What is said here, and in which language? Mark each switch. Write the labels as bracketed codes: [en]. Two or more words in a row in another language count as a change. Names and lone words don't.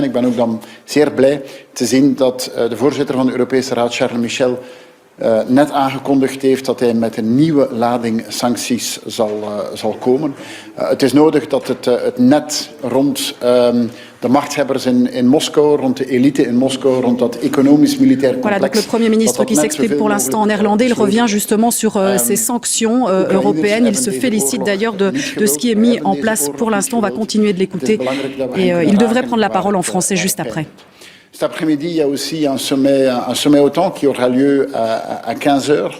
[nl] Ik ben ook dan zeer blij te zien dat de voorzitter van de Europese Raad, Charles Michel, net aangekondigd heeft dat hij met een nieuwe lading sancties zal komen. Het is nodig dat het net rond de machthebbers in Moskou, rond de elite in Moskou, rond dat économisch-militair complex. [fr] Voilà, donc le Premier ministre qui s'exprime pour l'instant en néerlandais, il revient justement sur ces sanctions européennes. Il se félicite d'ailleurs de ce qui est mis en place pour l'instant. On va continuer de l'écouter et il devrait prendre la parole en français juste après. Cet après-midi, il y a aussi un sommet OTAN qui aura lieu à 15 heures.